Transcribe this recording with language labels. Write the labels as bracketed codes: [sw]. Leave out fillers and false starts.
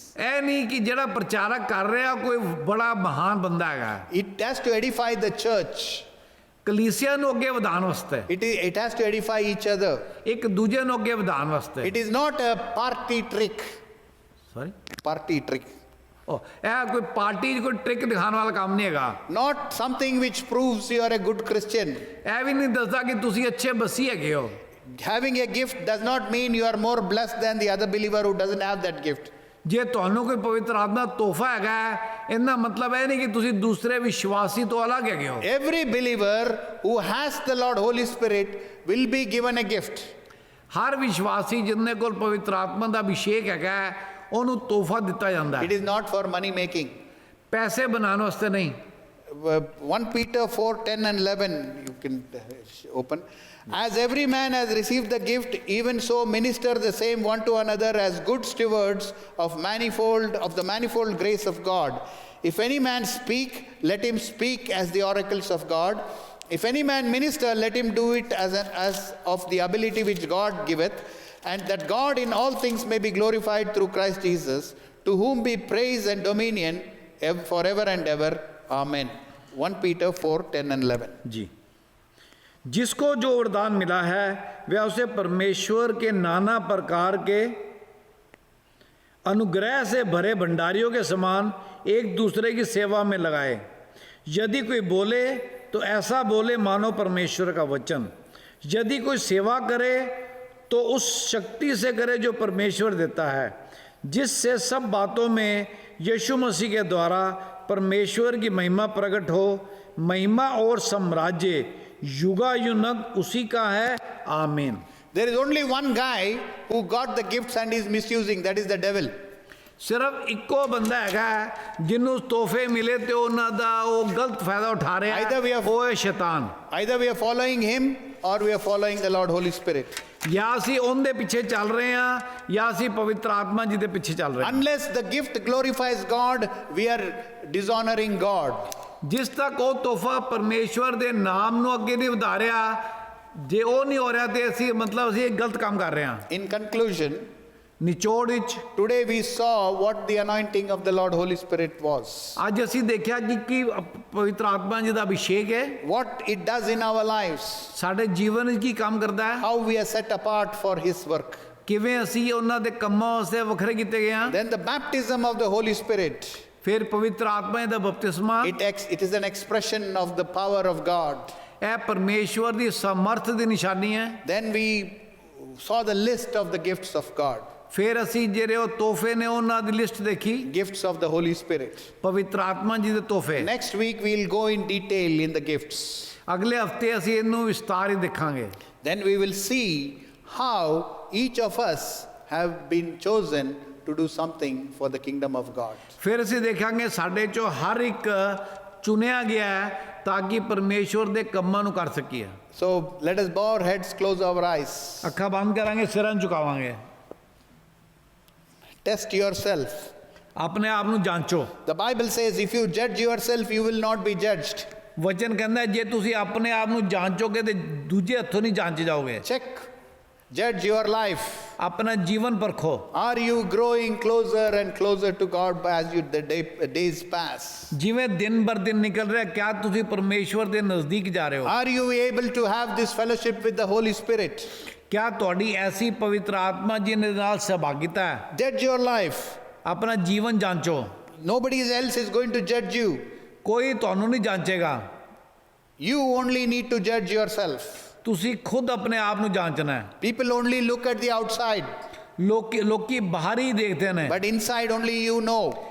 [pa] ਇਹ ਨਹੀਂ ਕਿ ਜਿਹੜਾ ਪ੍ਰਚਾਰਕ ਕਰ ਰਿਹਾ ਕੋਈ ਬੜਾ ਮਹਾਨ ਬੰਦਾ ਹੈਗਾ। [en] It has to edify the church. [pa] ਕਲੀਸਿਆ ਨੂੰ ਅੱਗੇ ਵਧਾਉਣ ਵਾਸਤੇ, [en] It has to edify each other. [pa] ਇੱਕ ਦੂਜੇ ਨੂੰ ਅੱਗੇ ਵਧਾਉਣ ਵਾਸਤੇ। [en] It is not a party trick. Sorry, Party trick. [pa] ਉਹ ਇਹ ਕੋਈ ਪਾਰਟੀ ਕੋਈ ਟ੍ਰਿਕ ਦਿਖਾਉਣ ਵਾਲਾ ਕੰਮ ਨਹੀਂ ਹੈਗਾ। [en] Not something which proves you are a good Christian. [pa] ਇਹ ਵੀ ਨਹੀਂ ਦੱਸਦਾ ਕਿ ਤੁਸੀਂ ਅੱਛੇ ਮਸੀਹ ਹੈਗੇ ਹੋ। [en] Having a gift does not mean you are more blessed than the other believer who doesn't have that gift. [pa] ਜੇ ਤੁਹਾਨੂੰ ਕੋਈ ਪਵਿੱਤਰ ਆਤਮਾ ਤੋਹਫਾ ਹੈਗਾ, ਇਹਦਾ ਮਤਲਬ ਇਹ ਨਹੀਂ ਕਿ ਤੁਸੀਂ ਦੂਸਰੇ ਵਿਸ਼ਵਾਸੀ ਤੋਂ ਅਲੱਗ ਹੈਗੇ ਹੋ। [en] Every believer who has the Lord Holy Spirit will be given a gift. [pa] ਹਰ ਵਿਸ਼ਵਾਸੀ ਜਿਹਦੇ ਕੋਲ ਪਵਿੱਤਰ ਆਤਮਾ ਦਾ ਅਭਿਸ਼ੇਕ ਹੈਗਾ, ਉਹਨੂੰ ਤੋਹਫਾ ਦਿੱਤਾ ਜਾਂਦਾ ਹੈ। [en] It is not for money making. [pa] ਪੈਸੇ ਬਣਾਉਣ ਵਾਸਤੇ ਨਹੀਂ। [en] 1 Peter 4, 10 and 11 you can open. As every man has received the gift, even so minister the same one to another as good stewards of the manifold grace of God. If any man speak, let him speak as the oracles of God. If any man minister, let him do it as of the ability which God giveth, and that God in all things may be glorified through Christ Jesus, to whom be praise and dominion forever and ever. Amen. 1 Peter 4, 10 and 11. [hi] जी, जिसको जो वरदान मिला है वह उसे परमेश्वर के नाना प्रकार के अनुग्रह से भरे भंडारियों के समान एक दूसरे की सेवा में लगाए। यदि कोई बोले तो ऐसा बोले मानो परमेश्वर का वचन। यदि कोई सेवा करे तो उस शक्ति से करे जो परमेश्वर देता है, जिससे सब बातों में यीशु मसीह के द्वारा परमेश्वर की महिमा प्रकट हो। महिमा और साम्राज्य युगायुग उसी का है। आमीन। [en] There is only one guy who got the gifts and is misusing, that is the devil. [pa] ਸਿਰਫ ਇੱਕੋ ਬੰਦਾ ਹੈਗਾ ਜਿਹਨੂੰ ਤੋਹਫੇ ਮਿਲੇ ਤੇ ਉਹਨਾਂ ਦਾ ਉਹ ਗਲਤ ਫਾਇਦਾ ਉਠਾ ਰਿਹਾ ਹੈ, ਉਹ ਹੈ ਸ਼ੈਤਾਨ। [en] Either we are following him or we are following the Lord Holy Spirit. [pa] ਜਾਂ ਅਸੀਂ ਉਹਦੇ ਪਿੱਛੇ ਚੱਲ ਰਹੇ ਹਾਂ ਜਾਂ ਅਸੀਂ ਪਵਿੱਤਰ ਆਤਮਾ ਜੀ ਦੇ ਪਿੱਛੇ ਚੱਲ ਰਹੇ ਹਾਂ। [en] Unless the gift glorifies God, we are dishonoring God. [pa] ਜਿਸ ਤੱਕ ਉਹ ਤੋਹਫਾ ਪਰਮੇਸ਼ਵਰ ਦੇ ਨਾਮ ਨੂੰ ਅੱਗੇ ਨਹੀਂ ਵਧਾ ਰਿਹਾ, ਜੇ ਉਹ ਨਹੀਂ ਹੋ ਰਿਹਾ ਤੇ ਅਸੀਂ ਮਤਲਬ ਅਸੀਂ ਇੱਕ ਗਲਤ ਕੰਮ ਕਰ ਰਹੇ ਹਾਂ। [en] In conclusion, [pa] ਨਿਚੋੜ ਵਿੱਚ [en] today we saw what the anointing of the Lord Holy Spirit was. [pa] ਅੱਜ ਅਸੀਂ ਦੇਖਿਆ ਕਿ ਕੀ ਪਵਿੱਤਰ ਆਤਮਾ ਜੀ ਦਾ ਅਭਿਸ਼ੇਕ ਹੈ, [en] What it does in our lives. [pa] ਸਾਡੇ ਜੀਵਨ ਵਿੱਚ ਕੀ ਕੰਮ ਕਰਦਾ ਹੈ, [en] How we are set apart for His work. [pa] ਕਿਵੇਂ ਅਸੀਂ ਉਹਨਾਂ ਦੇ ਕੰਮਾਂ ਵਾਸਤੇ ਵੱਖਰੇ ਕੀਤੇ ਗਏ ਹਾਂ। [en] Then the baptism of the Holy Spirit. [pa] ਫਿਰ ਪਵਿੱਤਰ ਆਤਮਾ ਦਾ ਬਪਤਿਸਮਾ, [en] It is an expression of the power of God. [pa] ਇਹ ਪਰਮੇਸ਼ਵਰ ਦੀ ਸਮਰਥ ਦੀ ਨਿਸ਼ਾਨੀ ਹੈ। [en] Then we saw the list of the gifts of God. [pa] ਫਿਰ ਅਸੀਂ ਜਿਹੜੇ ਉਹ ਤੋਹਫੇ ਨੇ ਉਹਨਾਂ ਦੀ ਲਿਸਟ ਦੇਖੀ, [en] gifts of the Holy Spirit. [pa] ਪਵਿੱਤਰ ਆਤਮਾ ਜੀ ਦੇ ਤੋਹਫੇ। [en] Next week we'll go in detail in the gifts. [pa] ਅਗਲੇ ਹਫਤੇ ਅਸੀਂ ਇਹਨੂੰ ਵਿਸਤਾਰ ਹੀ ਦੇਖਾਂਗੇ। [en] Then we will see how each of us have been chosen to do something for the kingdom of God. [pa] ਫਿਰ ਅਸੀਂ ਦੇਖਾਂਗੇ ਸਾਡੇ ਚੋਂ ਹਰ ਇੱਕ ਚੁਣਿਆ ਗਿਆ ਹੈ ਤਾਂ ਕਿ ਪਰਮੇਸ਼ਵਰ ਦੇ ਕੰਮਾਂ ਨੂੰ ਕਰ ਸਕੀਏ। [en] So let us bow our heads, close our eyes. [pa] ਅੱਖਾਂ ਬੰਦ ਕਰਾਂਗੇ, ਸਿਰਾਂ ਨੂੰ ਝੁਕਾਵਾਂਗੇ। [en] Test yourself. [pa] ਆਪਣੇ ਆਪ ਨੂੰ ਜਾਂਚੋ। [en] The Bible says if you judge yourself, you will not be judged. [pa] ਵਚਨ ਕਹਿੰਦਾ ਜੇ ਤੁਸੀਂ ਆਪਣੇ ਆਪ ਨੂੰ ਜਾਂਚੋਗੇ ਤੇ ਦੂਜੇ ਹੱਥੋਂ ਨਹੀਂ ਜਾਂਚੇ ਜਾਓਗੇ। [en] Check. Judge your life. [pa] ਆਪਣਾ ਜੀਵਨ ਪਰਖੋ। [en] Are you growing closer and closer to God as the days pass? [pa] ਜਿਵੇਂ ਦਿਨ ਬਰ ਦਿਨ ਨਿਕਲ ਰਿਹਾ, ਕਿਆ ਤੁਸੀਂ ਪਰਮੇਸ਼ਵਰ ਦੇ ਨਜ਼ਦੀਕ ਜਾ ਰਹੇ ਹੋ? [en] Are you able to have this fellowship with the Holy Spirit? [pa] ਕਿਆ ਤੁਹਾਡੀ ਐਸੀ ਪਵਿੱਤਰ ਆਤਮਾ ਜੀ ਦੇ ਨਾਲ ਸਹਿਭਾਗਿਤਾ ਹੈ? [en] Judge your life. [pa] ਆਪਣਾ ਜੀਵਨ ਜਾਂਚੋ। [en] Nobody else is going to judge you. [pa] ਕੋਈ ਤੁਹਾਨੂੰ ਨਹੀਂ ਜਾਂਚੇਗਾ। [en] You only need to judge yourself. [pa] ਤੁਸੀਂ ਖੁਦ ਆਪਣੇ ਆਪ ਨੂੰ ਜਾਂਚਣਾ ਹੈ। [en] People only look at the outside, [pa] ਲੋਕੀ ਬਾਹਰ ਹੀ ਦੇਖਦੇ ਨੇ, [en] but inside only you know.